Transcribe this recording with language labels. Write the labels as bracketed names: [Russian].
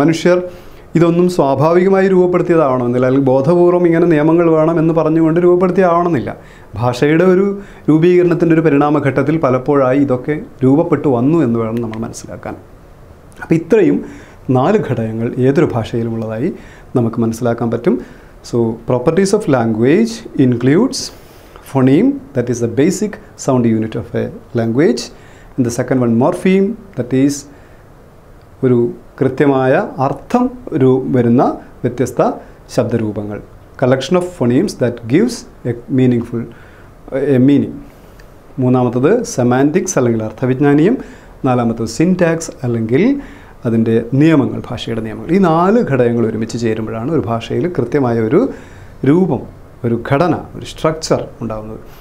[Malayalam] മനുഷ്യർ ഇതൊന്നും സ്വാഭാവികമായി രൂപപ്പെടുത്തിയതാവണമെന്നില്ല, അല്ലെങ്കിൽ ബോധപൂർവം ഇങ്ങനെ നിയമങ്ങൾ വേണം എന്ന് പറഞ്ഞുകൊണ്ട് രൂപപ്പെടുത്തിയാവണമെന്നില്ല. ഭാഷയുടെ ഒരു രൂപീകരണത്തിൻ്റെ ഒരു പരിണാമഘട്ടത്തിൽ പലപ്പോഴായി ഇതൊക്കെ രൂപപ്പെട്ടു വന്നു എന്ന് വേണം നമ്മൾ മനസ്സിലാക്കാൻ. അപ്പോൾ ഇത്രയും 4 ഘടകങ്ങൾ ഏതൊരു ഭാഷയിലുമുള്ളതായി നമുക്ക് മനസ്സിലാക്കാൻ പറ്റും. [English] so properties of language includes phoneme, that is the basic sound unit of a language, and the second one morpheme, that is [Malayalam] ഒരു കൃത്യമായ അർത്ഥം വരുന്ന വ്യത്യസ്ത ശബ്ദരൂപങ്ങൾ. [English] Collection of phonemes that gives a meaningful meaning. [Malayalam] മൂന്നാമത്തത് സെമാൻറ്റിക്സ് അല്ലെങ്കിൽ അർത്ഥവിജ്ഞാനീയം. നാലാമത്തത് syntax അല്ലെങ്കിൽ അതിൻ്റെ നിയമങ്ങൾ, ഭാഷയുടെ നിയമങ്ങൾ. ഈ 4 ഘടകങ്ങൾ ഒരുമിച്ച് ചേരുമ്പോഴാണ് ഒരു ഭാഷയിൽ കൃത്യമായ ഒരു രൂപം, ഒരു ഘടന, ഒരു സ്ട്രക്ചർ ഉണ്ടാകുന്നത്.